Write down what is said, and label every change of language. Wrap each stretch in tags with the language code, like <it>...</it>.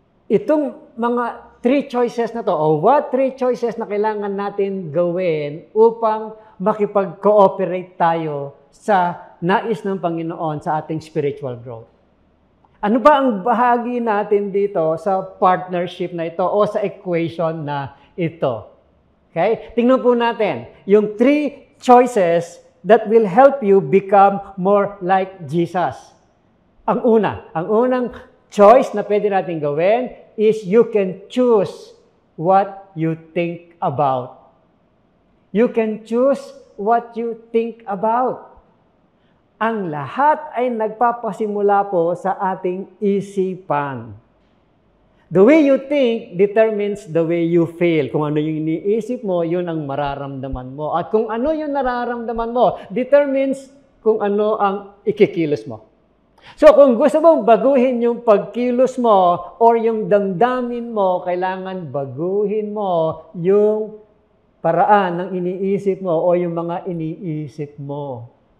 <tl>Itong mga 3 choices na to, o what 3 choices na kailangan natin gawin upang makipag-cooperate tayo sa nais ng Panginoon sa ating spiritual growth. Ano ba ang bahagi natin dito sa partnership na ito o sa equation na ito? Okay? Tingnan po natin yung 3 choices</tl> <en>that will help you become more like Jesus.</en> <tl>Ang unang choice na pwede natin gawin</tl> <en>is you can choose what you think about. You can choose what you think about.</en> <tl>Ang lahat ay nagpapasimula po sa ating isipan.</tl> <en>The way you think determines the way you feel.</en> <tl>Kung ano yung iniisip mo, yun ang mararamdaman mo. At kung ano yung nararamdaman mo, determines kung ano ang ikikilos mo. So kung gusto mong baguhin yung pagkilos mo or yung damdamin mo, kailangan baguhin mo yung paraan ng iniisip mo o yung mga iniisip mo.</tl>